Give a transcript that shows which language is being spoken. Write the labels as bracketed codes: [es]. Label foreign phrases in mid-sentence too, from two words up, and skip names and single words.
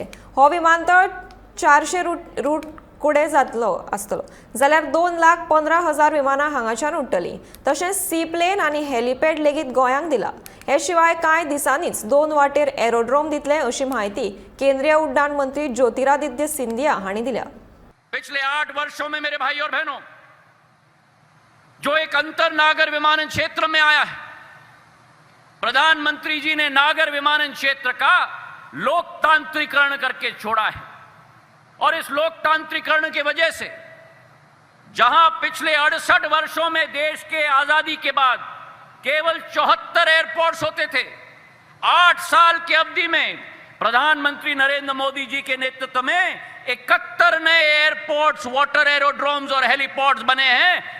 [kok] हो विमानतळ 400 रूट कुडे जातलो आसतलो, जाल्यार 2,15,000 विमानां हांगाच्यान उडटलीं। तशेंच [en] sea plane [kok] आनी हेलिपॅड लेगीत गोंयांक दिला। हे शिवाय कांय दिसांनीच 2 वाटेर एरोड्रोम दितले अशी माहिती केंद्रीय उड्डाण मंत्री ज्योतिरादित्य सिंधिया हांणी दिल्या। [hi] पिछले 8 वर्षों में मेरे भाई और बहनों, जो एक अंतर नागर विमानन क्षेत्र में आया है, प्रधानमंत्री जी ने नागर विमानन क्षेत्र का लोकतांत्रिकरण करके छोड़ा है। और इस लोकतांत्रिकरण की वजह से जहां पिछले 68 वर्षों में देश के आजादी के बाद केवल 74 एयरपोर्ट्स होते थे, 8 साल की अवधि में प्रधानमंत्री नरेंद्र मोदी जी के नेतृत्व में 71 नए एयरपोर्ट्स, [en] water aerodromes [hi] और हेलीपोर्ट्स बने हैं।